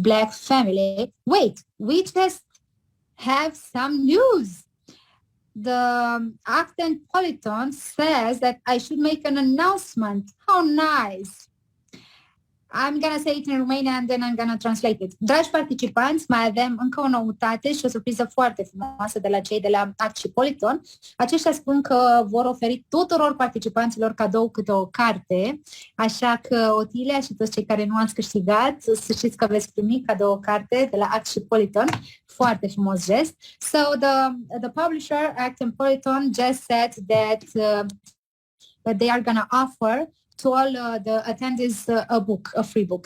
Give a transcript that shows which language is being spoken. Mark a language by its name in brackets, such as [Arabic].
[English] Black family. Wait, we just have some news. The Act and Politon says that I should make an announcement. How nice. I'm gonna say it in Romanian and then I'm gonna translate it. [Romanian] Dragi participanți, mai avem încă o noutate și o surpriză foarte frumoasă de la cei de la Act și Politon. Aceștia spun că vor oferi tuturor participanților cadou câte o carte, așa că Otilia și toți cei care nu ați câștigat, să știți că veți primi cadou o carte de la Act și Politon. Foarte frumos gest. [English] So the publisher, Act and Politon, just said that they are gonna offer to all the attendees a free book.